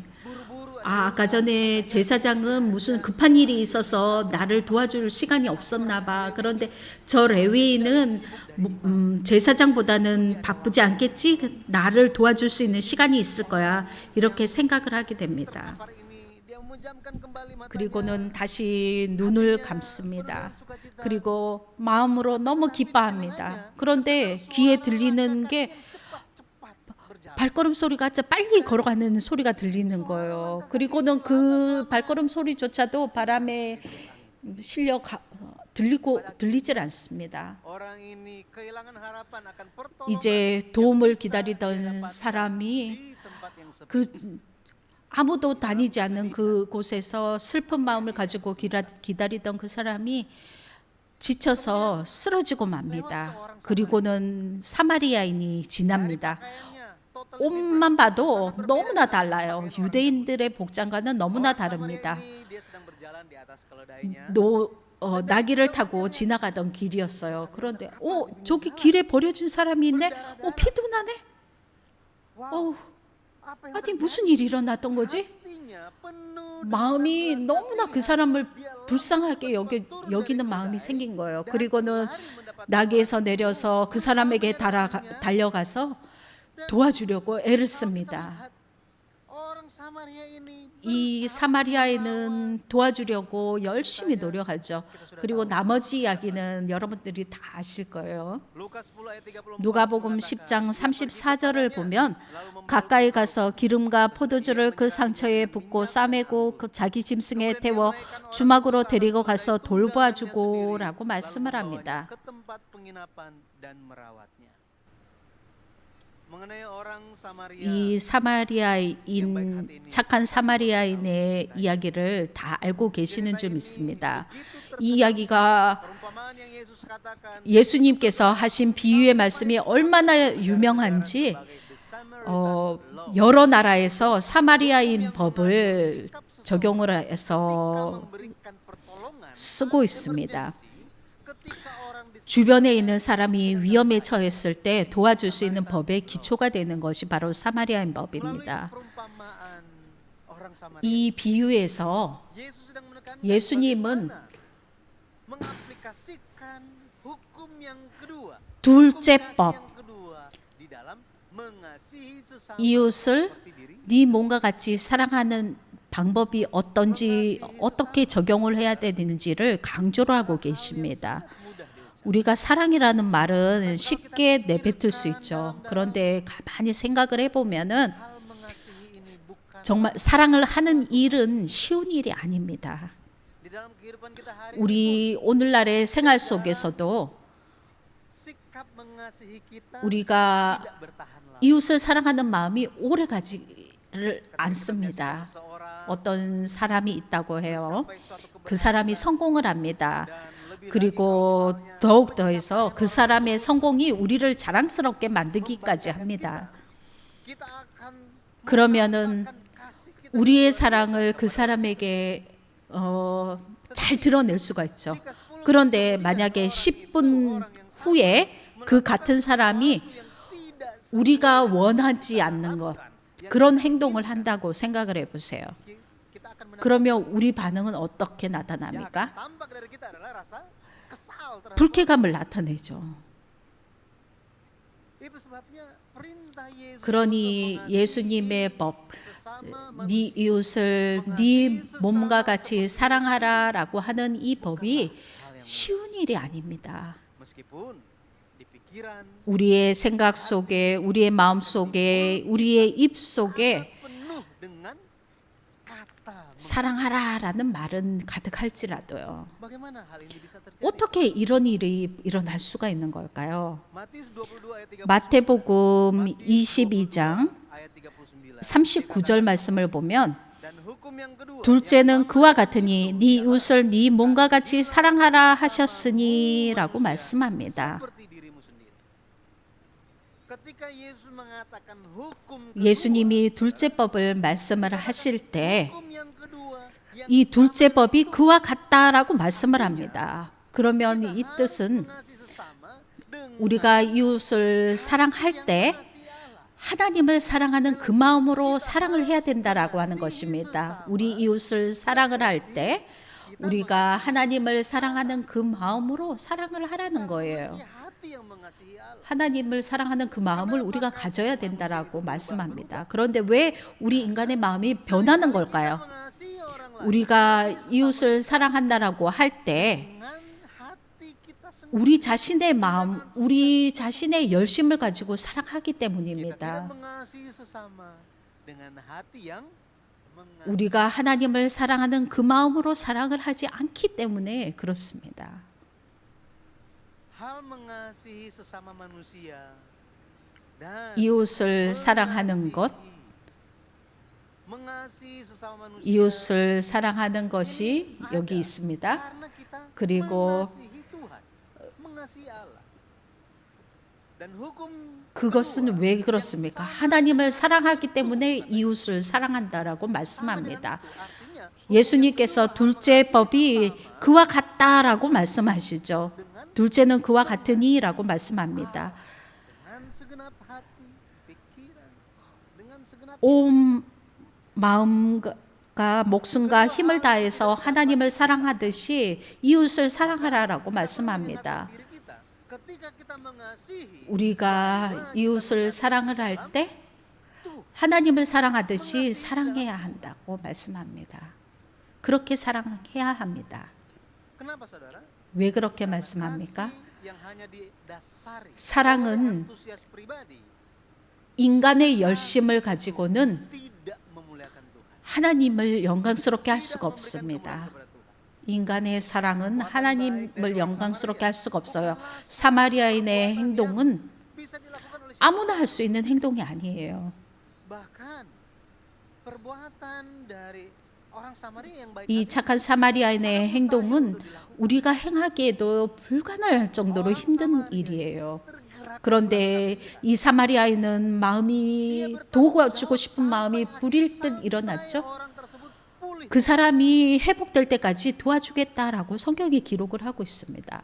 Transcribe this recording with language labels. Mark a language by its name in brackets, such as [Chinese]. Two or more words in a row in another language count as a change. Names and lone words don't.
[Indonesian] buru-buru [Korean] 아까 전에 제사장은 무슨 급한 일이 있어서 나를 도와줄 시간이 없었나 봐. 그런데 저 레위인은 제사장보다는 바쁘지 않겠지? 나를 도와줄 수 있는 시간이 있을 거야. 이렇게 생각을 하게 됩니다. [Indonesian] terkapar ini dia memejamkan kembali matanya [Korean] 그리고는 다시 눈을 감습니다. 그리고 마음으로 너무 기뻐합니다. 그런데 귀에 들리는 게 발걸음 소리가 진짜 빨리 걸어가는 소리가 들리는 거예요. 그리고는 그 발걸음 소리조차도 바람에 들리질 않습니다. [Indonesian] Orang ini kehilangan harapan akan pertolongan [Korean] 이제 도움을 기다리던 사람이 [Indonesian] di tempat yang sepi. [Korean] 그 아무도 다니지 않는 그곳에서 슬픈 마음을 가지고 기다리던 그 사람이 지쳐서 쓰러지고 맙니다. 그리고는 사마리아인이 지납니다. [Indonesian] Pakaiannya total [Korean] 옷만 봐도 너무나 달라요. 유대인들의 복장과는 너무나 다릅니다. [Indonesian] Dia sedang berjalan di atas keledainya. [Korean] 나귀를 타고 지나가던 길이었어요. 그런데 저기 길에 버려진 사람이 있네. 피도 나네. [Indonesian] Wow, apa yang [Korean] 아니 무슨 일이 일어났던 거지? [Indonesian] hatinya penuh [Korean] 마음이 너무나 그 사람을 불쌍하게 여기는 마음이 생긴 거예요. 그리고는 나귀에서 내려서 그 사람에게 달려가서 도와주려고 애를 씁니다. [Indonesian] orang Samaria ini [Korean] 이 사마리아인은 도와주려고 열심히 노력하죠. 그리고 나머지 이야기는 여러분들이 다 아실 거예요. [Indonesian] Lukas 10 ayat 34 [Korean] 누가복음 10장 34절을 보면 가까이 가서 기름과 포도주를 그 상처에 붓고 싸매고 그 자기 짐승에 태워 주막으로 데리고 가서 돌봐주고라고 말씀을 합니다. [Indonesian] ke tempat penginapan dan merawatnya. Mengenai orang Samaria [Korean] 이 착한 사마리아인의 이야기를 다 알고 계시는 줄 믿습니다. 이 이야기가 [Indonesian] perumpamaan yang Yesus katakan [Korean] 예수님께서 하신 비유의 말씀이 얼마나 유명한지 여러 나라에서 사마리아인 법을 적용을 해서 [Indonesian] memberikan pertolongan [Korean] 쓰고 있습니다. [Indonesian] ketika orang di [Korean] 주변에 있는 사람이 위험에 처했을 때 도와줄 수 있는 법의 기초가 되는 것이 바로 사마리아인 법입니다. [Indonesian] perumpamaan orang Samaria. [Korean] 이 비유에서 [Indonesian] Yesus sedang menekankan [Korean] 예수님은 [Indonesian] bagaimana mengaplikasikan hukum yang kedua. [Korean] 둘째 [Indonesian] Hukum kasih [Korean] 법, [Indonesian] yang kedua di dalam mengasihi sesama [Korean] 이웃을 [Indonesian] seperti diri. [Korean] 네 몸과 같이 사랑하는 방법이 어떻게 적용을 해야 되는지를 강조를 하고 계십니다. 우리가 사랑이라는 말은 쉽게 내뱉을 수 있죠. 그런데 가만히 생각을 해보면은 [Indonesian] Hal mengasihi ini bukan [Korean] 정말 사랑을 하는 일은 쉬운 일이 아닙니다. [Indonesian] di dalam kehidupan kita hari ini [Korean] 우리 오늘날의 생활 속에서도 [Indonesian] sikap mengasihi kita [Korean] 우리가 [Indonesian] tidak bertahan lama. [Korean] 이웃을 사랑하는 마음이 오래 가지를 않습니다. [Indonesian] Seorang [Korean] 어떤 사람이 있다고 해요. [Indonesian] sampai suatu [Korean] 그 사람이 성공을 합니다. [Indonesian] dan lebih [Korean] 그리고 더욱 더해서 그 사람의 성공이 우리를 자랑스럽게 만들기까지 합니다. [Indonesian] kita akan [Korean] 그러면은 [Indonesian] kasih kita [Korean] 우리의 사랑을 그 사람에게 잘 드러낼 수가 있죠. 그런데 만약에 10분 후에 그 같은 사람이 [Indonesian] tidak [Korean] 우리가 원하지 않는 것, 그런 행동을 한다고 생각을 해보세요. [Indonesian] kita akan [Korean] 그러면 우리 반응은 어떻게 [Indonesian] yang [Korean] 나타납니까? [Indonesian] tampak dari kita adalah rasa kesal terhadap [Korean] 불쾌감을 나타내죠. [Indonesian] itu sebabnya perintah Yesus [Korean] 그러니 예수님의 법, [Indonesian] sesama [Korean] 네 이웃을 네 몸과 같이 사랑하라라고 하는 이 법이 쉬운 일이 아닙니다. [Indonesian] meskipun di pikiran [Korean] 우리의 생각 속에, 우리의 마음 속에, 우리의 입 속에 [Indonesian] penuh dengan kata. [Korean] 사랑하라라는 말은 가득할지라도요. [Indonesian] Bagaimana hal ini bisa terjadi? [Korean] 어떻게 이런 일이 일어날 수가 있는 걸까요? [Indonesian] Matius 22 ayat 39 [Korean] 마태복음 22장 [Indonesian] ayat 39. [Korean] 39절 말씀을 보면 [Indonesian] Dan hukum yang kedua [Korean] 둘째는 그와 같으니 네 이웃을 네 몸과 같이 사랑하라 하셨으니라고 말씀합니다. [Indonesian] seperti dirimu sendiri. Ketika Yesus mengatakan hukum [Korean] 예수님이 둘째 법을 말씀을 하실 때 [Indonesian] hukum yang kedua yang [Korean] 이 둘째 법이 그와 같다라고 말씀을 합니다. 그러면 이 뜻은 [Indonesian] mengasihi sesama dengan [Korean] 우리가 이웃을 사랑할 때 [Indonesian] kasih Allah. [Korean] 하나님을 사랑하는 그 마음으로 사랑을 해야 된다라고 하는 것입니다. 우리 이웃을 사랑을 할 때 우리가 하나님을 사랑하는 그 마음으로 사랑을 하라는 거예요. [Indonesian] Ini hati yang mengasihi Allah. [Korean] 하나님을 사랑하는 그 마음을 우리가 가져야 된다라고 말씀합니다. 그런데 왜 우리 인간의 마음이 변하는 걸까요? [Indonesian] Mengasihi orang lain [Korean] 우리가 이웃을 사랑한다라고 할 때 [Indonesian] dengan hati kita sendiri. [Korean] 우리 자신의 마음, 우리 자신의 열심을 가지고 사랑하기 [Indonesian] Kita tidak [Korean] 때문입니다. [Indonesian] mengasihi sesama dengan hati yang [Korean] 우리가 하나님을 사랑하는 그 마음으로 사랑을 하지 않기 때문에 그렇습니다. [Indonesian] hal mengasihi sesama manusia dan [Korean] 이웃을 사랑하는 것, [Indonesian] mengasihi sesama manusia [Korean] 이웃을 사랑하는 것이 여기 있습니다. [Indonesian] karena kita [Korean] 그리고 [Indonesian] mengasihi Tuhan, mengasihi Allah. Dan hukum [Korean] 그것은 왜 그렇습니까? 하나님을 사랑하기 때문에 이웃을 사랑한다라고 말씀합니다. [Indonesian] artinya [Korean] 예수님께서 둘째 법이 그와 같다라고 말씀하시죠. 둘째는 그와 같으니라고 말씀합니다. [Indonesian] dengan segenap hati, pikiran, dengan segenap [Korean] 온 마음과 목숨과 힘을 다해서 하나님을 사랑하듯이 이웃을 사랑하라라고 말씀합니다. [Indonesian] diri kita. Ketika kita mengasihi [Korean] 우리가 이웃을 사랑을 할 때 하나님을 사랑하듯이 사랑해야 한다고 말씀합니다. 그렇게 사랑해야 합니다. [Indonesian] kenapa saudara? [Korean] 왜 그렇게 말씀합니까? [Indonesian] Kasih yang hanya didasari [Korean] 사랑은 [Indonesian] antusias pribadi [Korean] 인간의 열심을 가지고는 [Indonesian] tidak memuliakan Tuhan. [Korean] 하나님을 영광스럽게 할 수가 [Indonesian] Memberikan [Korean] 없습니다. [Indonesian] kemuliaan kepada Tuhan. [Korean] 인간의 사랑은 하나님을 영광스럽게 할 수가 없어요. 사마리아인의 행동은 [Indonesian] Bisa dilakukan oleh [Korean] 아무나 할 수 있는 행동이 아니에요. [Indonesian] bahkan perbuatan dari orang Samaria yang baik [Korean] 이 착한 사마리아인의 행동은 우리가 행하기에도 불가능할 정도로 힘든 일이에요. 그런데 이 사마리아인은 마음이 도와주고 싶은 마음이 불일 듯 일어났죠. [Indonesian] orang tersebut pulih. [Korean] 그 사람이 회복될 때까지 도와주겠다라고 성경이 기록을 하고 있습니다.